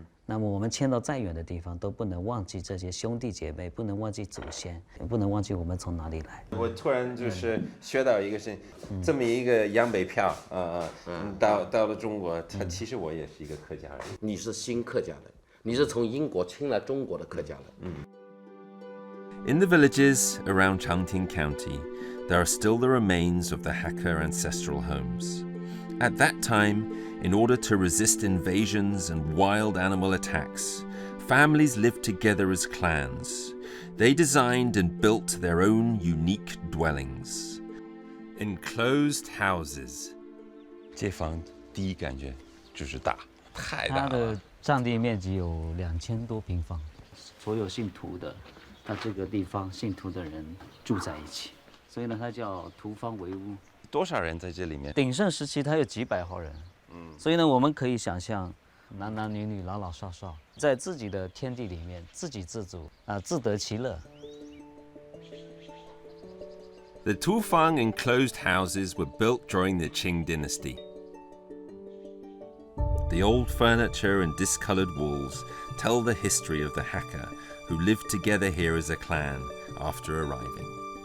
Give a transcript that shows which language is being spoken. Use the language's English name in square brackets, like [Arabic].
[Chinese] 那么我们迁到再远的地方，都不能忘记这些兄弟姐妹，不能忘记祖先，也不能忘记我们从哪里来。我突然就是学到一个事，这么一个洋北漂到了中国，其实我也是一个客家人。你是新客家人，你是从英国迁来中国的客家人。 [English] In the villages around Changting County, there are still the remains of the Hakka ancestral homes. At that time, in order to resist invasions and wild animal attacks, families lived together as clans. They designed and built their own unique dwellings. Enclosed houses. [Chinese] 这房第一感觉就是大，太大了。它的占地面积有2000多平方，所有信徒的，它这个地方信徒的人住在一起，所以呢，它叫徒方为屋。多少人在这里面？鼎盛时期它有几百号人，所以呢，我们可以想象，男男女女、老老少少，在自己的天地里面自给自足自得其乐。 [English] The Tufang enclosed houses were built during the Qing dynasty. The old furniture and discolored walls tell the history of the Hakka, who lived together here as a clan after arriving.